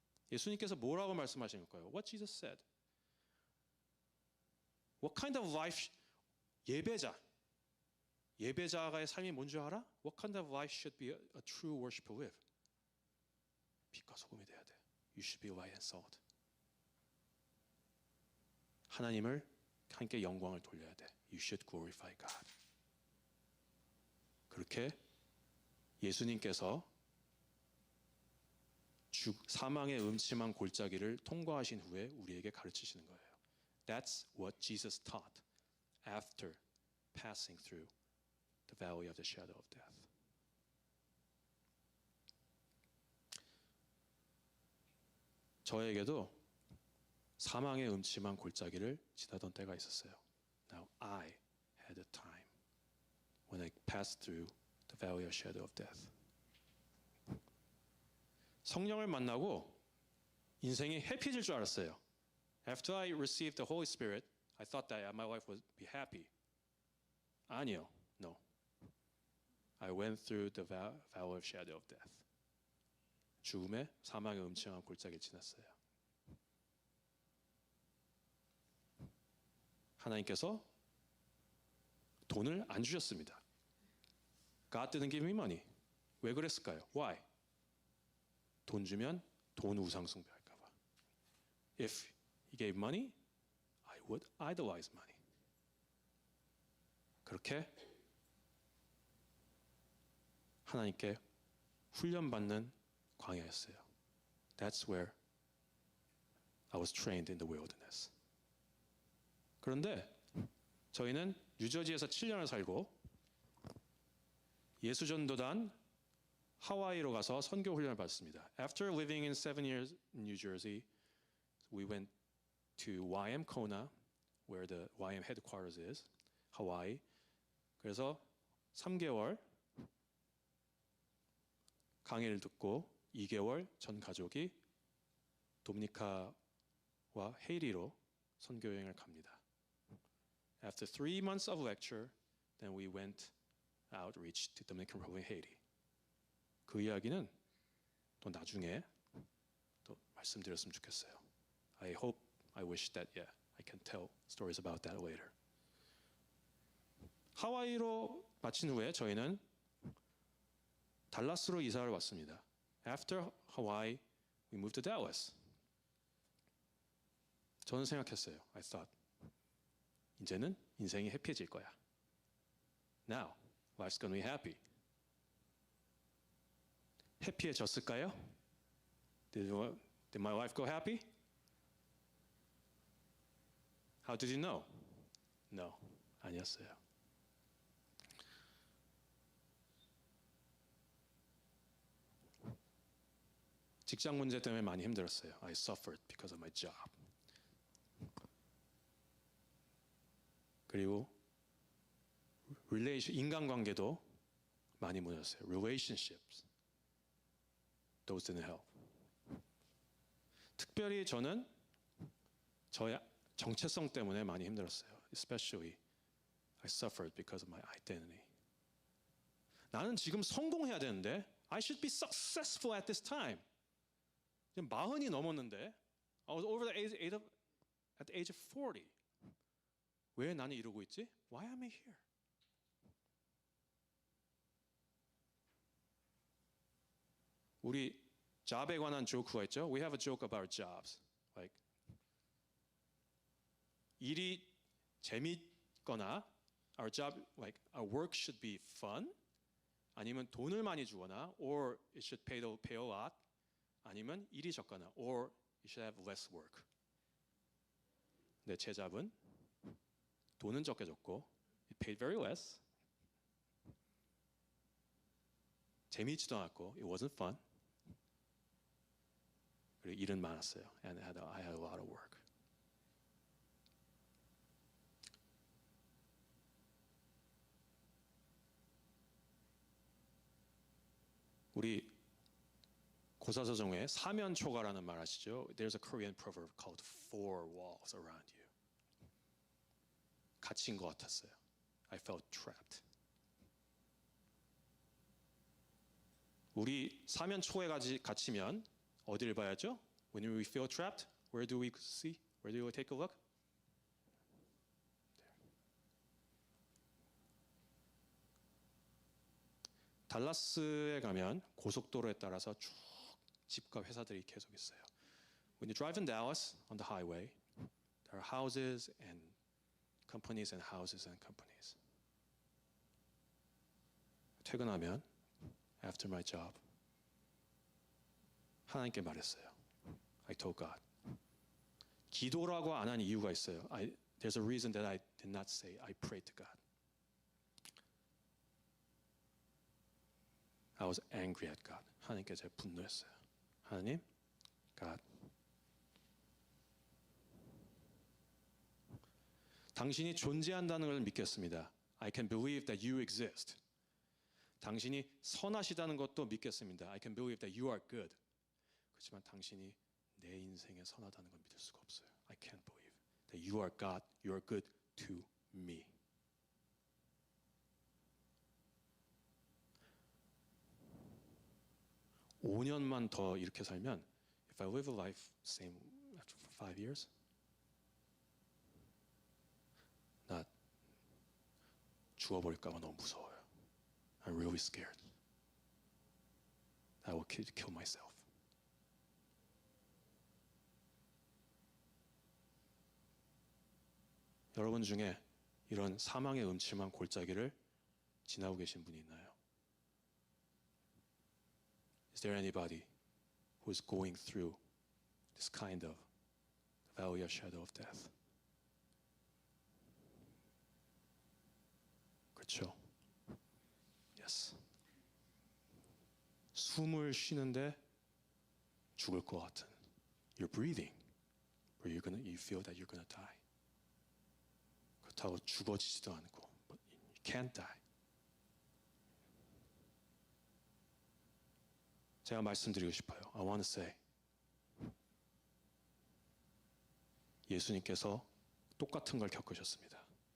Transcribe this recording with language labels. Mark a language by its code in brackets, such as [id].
[ko] 예수님께서 뭐라고 말씀하신 걸까요? [en] What Jesus said. What kind of life [ko] 예배자가의 삶이 뭔지 알아? [en] What kind of life should be a true worshiper live? [ko] 빛과 소금이 돼야 돼. [en] You should be light and salt. [ko] 하나님을 함께 영광을 돌려야 돼. [en] You should glorify God. [ko] 그렇게 예수님께서 사망의 음침한 골짜기를 통과하신 후에 우리에게 가르치시는 거예요. [en] That's what Jesus taught after passing through the valley of the shadow of death. [ko] 저에게도 사망의 음침한 골짜기를 지나던 때가 있었어요. [en] Now I had a time when I passed through the valley of shadow of death. [ko] 성령을 만나고 인생이 해피해질 줄 알았어요. [en] After I received the Holy Spirit, I thought that my life would be happy. [ko] 아니요, no. [en] I went through the valley of shadow of death. [ko] 죽음의 사망의 음침한 골짜기를 지났어요. 하나님께서 돈을 안 주셨습니다. [en] God didn't give me money. [ko] 왜 그랬을까요? [en] Why? [ko] 돈 주면 돈 우상 숭배할까 봐. [en] If he gave money, I would idolize money. [ko] 그렇게 하나님께 훈련받는 광야였어요. [en] That's where I was trained in the wilderness. [ko] 그런데 저희는 뉴저지에서 7년을 살고 예수전도단 하와이로 가서 선교 훈련을 받습니다. [en] After living in 7 years in New Jersey, we went to YM Kona, where the YM headquarters is, 하와이. [ko] 그래서 3개월 강의를 듣고 2개월 전 가족이 도미니카와 헤이리로 선교 여행을 갑니다. [en] After 3 months of lecture, then we went outreach to Dominican Republic, Haiti. [ko] 그 이야기는 또 나중에 또 말씀드렸으면 좋겠어요. [en] I hope, I wish that, yeah, I can tell stories about that later. [ko] 하와이로 마친 후에 저희는 달라스로 이사를 왔습니다. [en] After Hawaii, we moved to Dallas. [ko] 저는 생각했어요. [en] I thought, [ko] 이제는 인생이 해피해질 거야. [en] Now, life's gonna be happy. [ko] 해피해졌을까요? [en] Did my life go happy? How did you know? No, [ko] 아니었어요. 직장 문제 때문에 많이 힘들었어요. [en] I suffered because of my job. [ko] 그리고 인간관계도 많이 무너졌어요. [en] Relationships. Those didn't help. [ko] 특별히 저는 저의 정체성 때문에 많이 힘들었어요. [en] Especially, I suffered because of my identity. [ko] 나는 지금 성공해야 되는데, [en] I should be successful at this time. [ko] 지금 40이 넘었는데, [en] I was over at the age of 40. [ko] 왜 나는 이러고 있지? [en] Why am I here? [ko] 우리 job에 관한 조크가 있죠. [en] We have a joke about jobs. Like [ko] 일이 재밌거나 [en] our job, like our work should be fun. [ko] 아니면 돈을 많이 주거나, [en] or it should pay a lot. [ko] 아니면 일이 적거나, [en] or you should have less work. [ko] 근데 제 잡은 돈은 적게 줬고, [en] it paid very less. [ko] 재미있지도 않았고, [en] it wasn't fun. [ko] 그리고 일은 많았어요. [en] And I had a lot of work. [ko] 우리 고사서정에 사면초가라는 말 아시죠? [en] There's a Korean proverb called four walls around you. [ko] 갇힌 것 같았어요. [en] I felt trapped. [ko] 우리 사면초에 갇히면 어디를 봐야죠? [en] When we feel trapped, where do we see? Where do we take a look? [ko] 달라스에 가면 고속도로에 따라서 쭉 집과 회사들이 계속 있어요. [en] When you drive in Dallas on the highway, there are houses and companies and houses and companies. [ko] 퇴근하면 [en] after my job [ko] 하나님께 말했어요. [en] I told God. 기도라고 안 한 이유가 있어요. There's a reason that I did not say I prayed to God. I was angry at God. [ko] 하나님께 제가 분노했어요. 하나님, God. 당신이 존재한다는 걸 믿겠습니다. [en] I can believe that you exist. [ko] 당신이 선하시다는 것도 믿겠습니다. [en] I can believe that you are good. [ko] 그렇지만 당신이 내 인생에 선하다는 걸 믿을 수가 없어요. [en] I can't believe that you are God, you are good to me. [ko] (5년만) 더 이렇게 살면 [en] if I live a life same after 5 years [ko] 나 죽어버릴까 봐 너무 무서워요. [en] I'm really scared. I will kill myself. [ko] 여러분 중에 이런 사망의 음침한 골짜기를 지나고 계신 분이 있나요? [en] Is there anybody who is going through this kind of valley of shadow of death? [ko] 그렇죠? Yes. 숨을 쉬는데 죽을 것 같은. [en] You're breathing, but you feel that you're gonna die. [ko] 그렇다고 죽어지지도 않고, [en] but you can't die. [ko] 제가 말씀드리고 싶어요. [en] I want to say, [ko] 예수님께서 똑같은 걸 겪으셨습니다.